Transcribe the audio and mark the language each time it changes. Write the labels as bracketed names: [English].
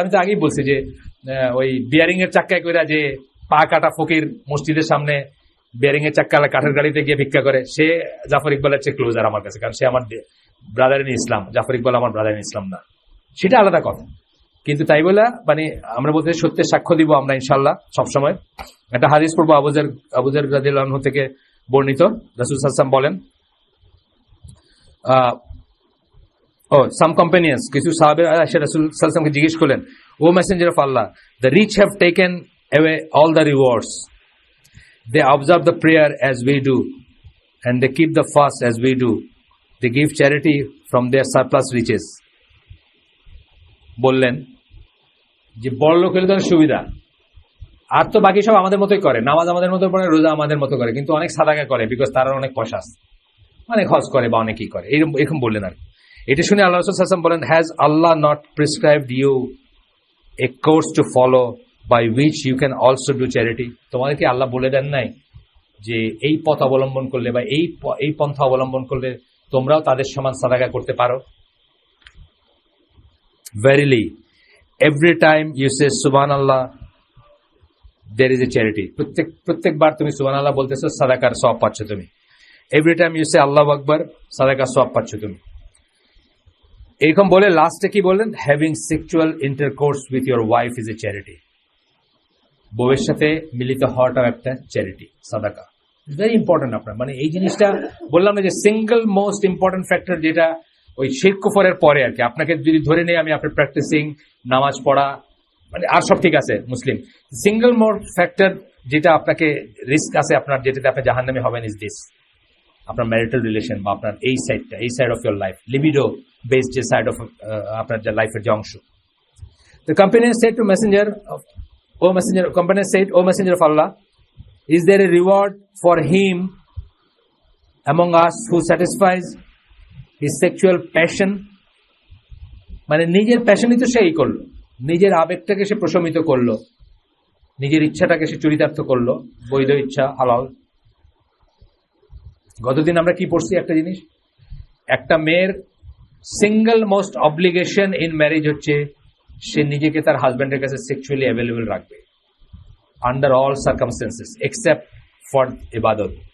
[Bangla] আমি তো আগেই বলছি যে ওই বিয়ারিং এর চাক্কায় করে যে পা কাটা ফকির মসজিদের সামনে বিয়ারিং এর চাক্কা কাঠের গাড়িতে গিয়ে ভিক্ষা করে, সে জাফর ইকবালের চেয়ে ক্লোজার আমার কাছে, কারণ সে আমার ব্রাদার ইন ইসলাম। জাফর ইকবাল আমার ব্রাদার ইন ইসলাম না, সেটা আলাদা কথা। কিন্তু তাই বলে মানে আমরা বলতে সত্যের সাক্ষ্য দিব আমরা ইনশাল্লাহ সবসময়। একটা হাদিস পড়বো আবুজার রাদিয়াল্লাহু আনহু থেকে বর্ণিত। রাসূল সাল্লাল্লাহু আলাইহি ওয়াসাল্লাম বলেন, [English] some companions, [Bangla] কিছু সাহাবে এসে রাসূল সাল্লাল্লাহু আলাইহি ওয়াসাল্লামকে জিজ্ঞেস করলেন, [English] O messenger of Allah, the rich have taken away all the rewards, they observe the prayer as we do and they keep the fast as we do, they give charity from their surplus riches. [Bangla] বললেন যে বড় লোক হলে তার সুবিধা, আর তো বাকি সব আমাদের মতোই করে, নামাজ আমাদের মতো পড়ে, রোজা আমাদের মতো করে, কিন্তু অনেক সাদাকা করে, বিকজ তারা অনেক পয়সা আছে, অনেক খরচ করে বা অনেকেই করে, এরকম বললেন আর। এটা শুনে আল্লাহ রাসূল সাল্লাল্লাহু আলাইহি ওয়াসাল্লাম বলেন, [English] Has Allah not prescribed you a course to follow by which you can also do charity? [Bangla] তোমাদেরকে আল্লাহ বলে দেন নাই যে এই পথ অবলম্বন করলে বা এই পন্থা অবলম্বন করলে তোমরাও তাদের সমান সাদাকা করতে পারো? [English] Verily, every time you say Subhanallah, there is a charity. [Bangla] প্রত্যেকবার তুমি সুবহানাল্লাহ বলতেছো, সাদাকার সওয়াব পাচ্ছ তুমি। [English] Every time you say Allahu Akbar, [Bangla] সাদাকার সওয়াব পাচ্ছ তুমি। এরকম বলে লাস্টে কি বললেন? [English] Having sexual intercourse with your wife is a charity. [Bangla] বউয়ের সাথে মিলিত হওয়াটাও একটা চ্যারিটি, সাদাকা। [English] very important [Bangla] আপনার, মানে এই জিনিসটা বললাম না যে [English] single most important factor, [Bangla] যেটা ওই শিরক কুফরের পরে আর কি। আপনাকে যদি ধরে নেই আমি আপনার প্র্যাকটিসিং, নামাজ পড়া, মানে আর সব ঠিক আছে মুসলিম, সিঙ্গেল মোস্ট ফ্যাক্টর যেটা আপনাকে রিস্ক আছে আপনার, যেটাতে আপনি জাহান্নামী হবেন, ইজ দিস, আপনার ম্যারিটাল রিলেশন বা আপনার এই সাইডটা, [English] এই side of your life, [Bangla] libido based যে সাইড অফ আপনার যে লাইফের যে অংশ। [English] The company said to messenger of, company said, O messenger of Allah, is there a reward for him among us who satisfies his sexual passion? [Bangla] মানে নিজের প্যাশনই তো সেই করলো, নিজের আবেগটাকে সে প্রশমিত করলো, নিজের ইচ্ছাটাকে সে চরিতার্থ করলো, বৈধ ইচ্ছা, হালাল। গতদিন আমরা কি পড়ছি একটা জিনিস, একটা মেয়ের [English] single most obligation in marriage [Bangla] হচ্ছে সে নিজেকে তার হাজব্যান্ডের কাছে সেক্সুয়ালি অ্যাভেলেবল রাখবে [English] Under all circumstances except for ইবাদত।